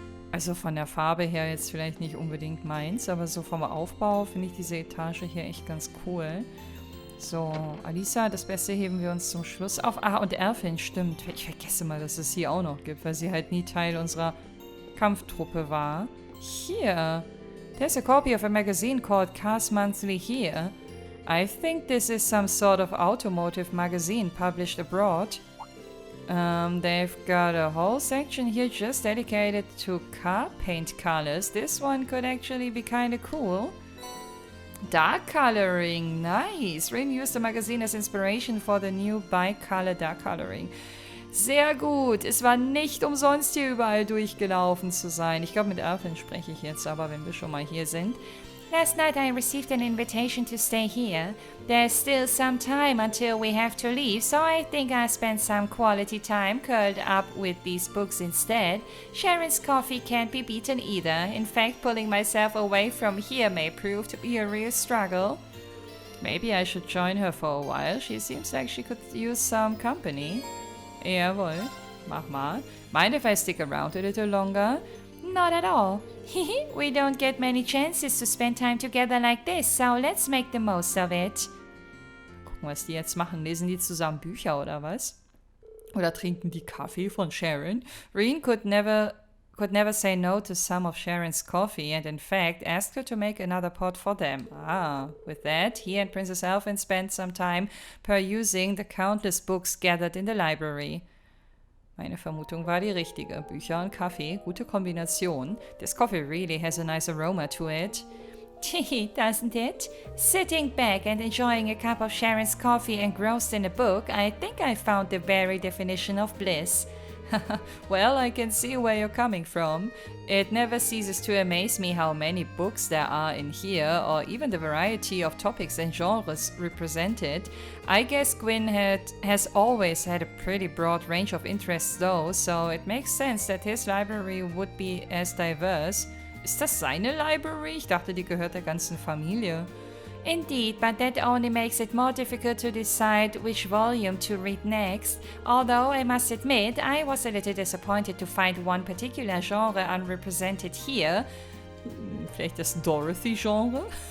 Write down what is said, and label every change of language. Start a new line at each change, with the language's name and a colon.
German: Also von der Farbe her jetzt vielleicht nicht unbedingt meins, aber so vom Aufbau finde ich diese Etage hier echt ganz cool. So, Alisa, das Beste heben wir uns zum Schluss auf. Ah, und Erfin, stimmt. Ich vergesse mal, dass es hier auch noch gibt, weil sie halt nie Teil unserer Kampftruppe war. Hier.
English: There's a copy of a magazine called Cars Monthly here. I think this is some sort of automotive magazine published abroad. They've got a whole section here just dedicated to car paint colors. This one could actually be kind of cool. Dark coloring, nice. Rin used the magazine as inspiration for the new bi-color dark coloring.
German: Sehr gut. Es war nicht umsonst, hier überall durchgelaufen zu sein. Ich glaube, mit Erfin spreche ich jetzt aber, wenn wir schon mal hier sind.
English: Last night I received an invitation to stay here. There's still some time until we have to leave, so I think I'll spend some quality time curled up with these books instead. Sharon's coffee can't be beaten either. In fact, pulling myself away from here may prove to be a real struggle. Maybe I should join her for a while. She seems like she could use some company.
German: Jawohl, mach mal.
English: Mind if I stick around a little longer? Not at all. We don't get many chances to spend time together like this, so let's make the most of it.
German: Gucken, was die jetzt machen. Lesen die zusammen Bücher oder was? Oder trinken die Kaffee von Sharon?
English: Reen could never say no to some of Sharon's coffee and in fact asked her to make another pot for them. Ah, with that, he and Princess Elfin spent some time perusing the countless books gathered in the library.
German: Meine Vermutung war die richtige. Bücher und Kaffee, gute Kombination.
English: This coffee really has a nice aroma to it. Doesn't it? Sitting back and enjoying a cup of Sharon's coffee engrossed in a book, I think I found the very definition of bliss. Well, I can see where you're coming from. It never ceases to amaze me how many books there are in here, or even the variety of topics and genres represented. I guess Gwyn has always had a pretty broad range of interests though, so it makes sense that his library would be as diverse.
German: Ist das seine Library? Ich dachte, die gehört der ganzen Familie.
English: Indeed, but that only makes it more difficult to decide which volume to read next. Although, I must admit, I was a little disappointed to find one particular genre unrepresented here.
German: Vielleicht das Dorothy-Genre?